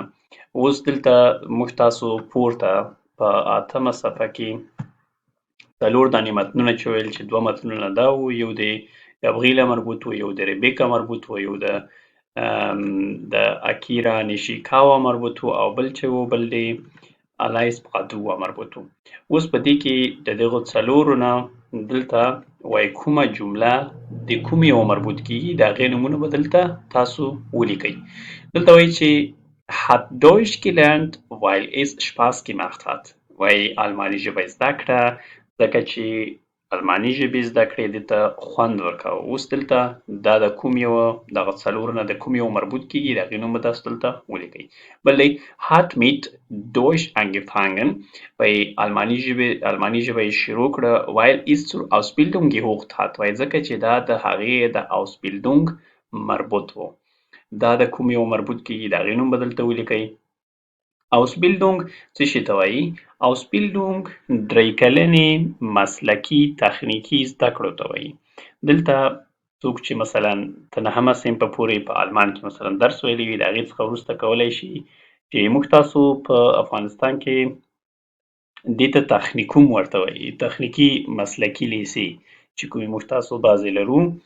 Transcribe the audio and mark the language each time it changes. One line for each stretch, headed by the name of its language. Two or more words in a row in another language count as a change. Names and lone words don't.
Pashto: اوس دلته موږ تاسو پورته په 8مه صفحه کې 4 دانې متنونه چې ویل چې 2 متنونه دا وو، یو د ګبریلا مربوط و، یو د ریبیکا مربوط و، یو د اکیرا نیشیکاوا مربوط و او بل چې و بل د الایس پادوا مربوط و. اوس په دې کې د دغو 4 نه دلته وایي کومه جمله د کوم یو مربوط کیږي د هغې نومونه به دلته تاسو ولیکئ. دلته وایي چې
German: hat Deutsch gelernt weil es Spaß gemacht hat.
Pashto: وایي آلماني ژبه زده کړه ځکه چې آلماني ژبې زده کړې دې ته خوند ورکاوه. اوس دلته دا د کوم یو دغه 4 نه د کوم یو مربوط کیږي د هغې نوم به تاسو دلته ولیکئ. بل دی
German: hat mit Deutsch angefangen.
Pashto: وایي آلماني ژبه یې شروع کړه
German: weil es zur Ausbildung gesucht hat.
Pashto: وایي ځکه چې دا د هغې د Ausbildung مربوط و. دا د کوم یو مربوط کیږي د هغې نوم به دلته ولیکئ. Ausbildung څه شي ته وایي؟ Ausbildung 3 کلنې مسلکي تخنیکي زده کړو ته وایي. دلته څوک چې مثلا ته 9مه صنفه پورې په آلمان کې مثلا درس ویلی وي د هغې څخه وروسته کولی شي چې موږ تاسو په افغانستان کې دې ته تخنیکوم ورته وایي، تخنیکي مسلکي لیسې چې کومې موږ تاسو بعضې لرو.